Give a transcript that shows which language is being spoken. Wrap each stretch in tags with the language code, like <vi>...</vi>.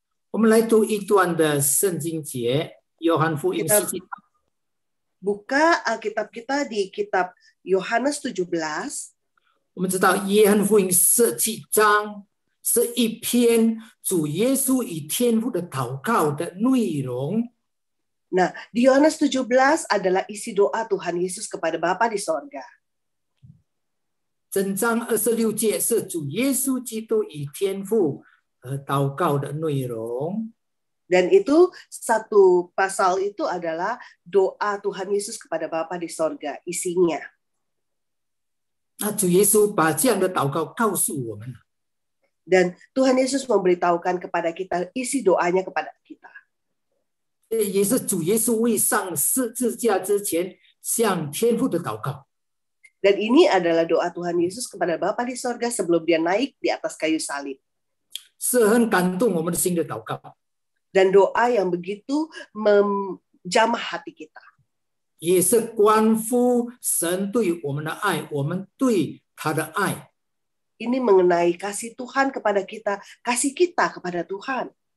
<zh>我们来读一段的圣经节，约翰福音17章。</zh> <id>Buka Alkitab kita di kitab Yohanes 17.</id> <zh>我们知道约翰福音17章是一篇主耶稣与天父的祷告的内容。</zh> <id>Nah, di Yohanes 17 adalah isi doa Tuhan Yesus kepada Bapa di sorga.</id> <zh>整章26节是主耶稣基督与天父祷告的内容。</zh> <id>Dan itu satu pasal itu adalah doa Tuhan Yesus kepada Bapa di sorga, isinya.</id> <zh>那主耶稣把这样的祷告告诉我们。</zh> <id>Dan Tuhan Yesus memberitahukan kepada kita isi doanya kepada kita.</id> <zh>也是主耶稣未上十字架之前向天父的祷告。</zh> <id>Dan ini adalah doa Tuhan Yesus kepada Bapa di sorga sebelum dia naik di atas kayu salib.</id> <zh>是很感动我们的心的祷告。</zh> <id>Dan doa yang begitu menjamah hati kita.</id> <zh>也是关乎神对我们的爱，我们对他的爱。</zh> <id>Ini mengenai kasih Tuhan kepada kita, kasih kita kepada Tuhan.</id>